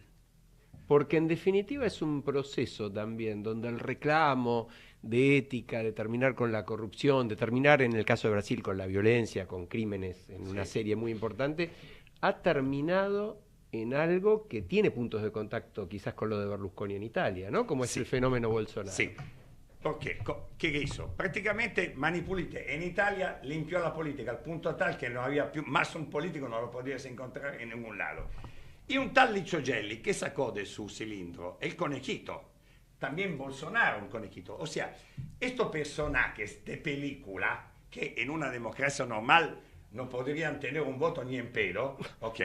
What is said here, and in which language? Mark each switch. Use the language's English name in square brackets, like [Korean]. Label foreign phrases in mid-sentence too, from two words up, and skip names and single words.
[Spanish] Porque en definitiva es un proceso también donde el reclamo de ética, de terminar con la corrupción, de terminar en el caso de Brasil con la violencia, con crímenes en una serie muy importante, ha terminado en algo que tiene puntos de contacto quizás con lo de Berlusconi en Italia, ¿no? Como es el fenómeno Bolsonaro. Sí. [Italian] Perché? Che hizo? Praticamente Mani Pulite in Italia limpiò la politica al punto tal che non aveva più, [Spanish] más un político non lo podías encontrar en ningún lado. Y un tal Licio Gelli que sacó de su cilindro el conejito, también Bolsonaro un conejito. O sea, estos personajes de película que en una democracia normal no podrían tener un voto ni en pedo, ¿ok?